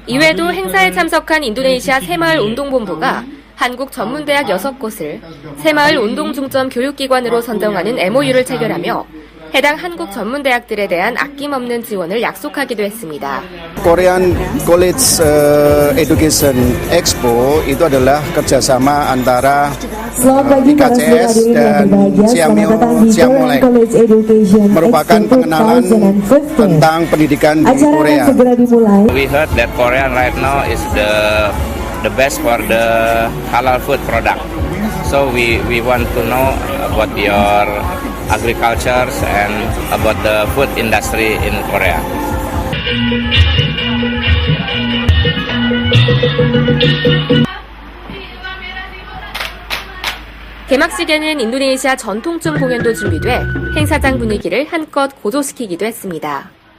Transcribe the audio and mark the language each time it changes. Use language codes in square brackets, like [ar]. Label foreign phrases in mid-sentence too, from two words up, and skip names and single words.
[ko] 이외에도 행사에 참석한 인도네시아 새마을 운동본부가 한국 전문대학 6곳을 새마을 운동 중점 교육기관으로 선정하는 MOU를 체결하며 해당 한국 전문대학들에 대한 아낌없는 지원을 약속하기도 했습니다. [id] Korean College Education Expo itu adalah kerjasama antara IKCS dan Siamolek merupakan pengenalan tentang pendidikan di Korea. [en] We heard that Korea right now is the best for the halal food product. So we want to know about your agriculture and about the food industry in Korea. [ko] 개막식에는 인도네시아 전통춤 공연도 준비돼 행사장 분위기를 한껏 고조시키기도 했습니다.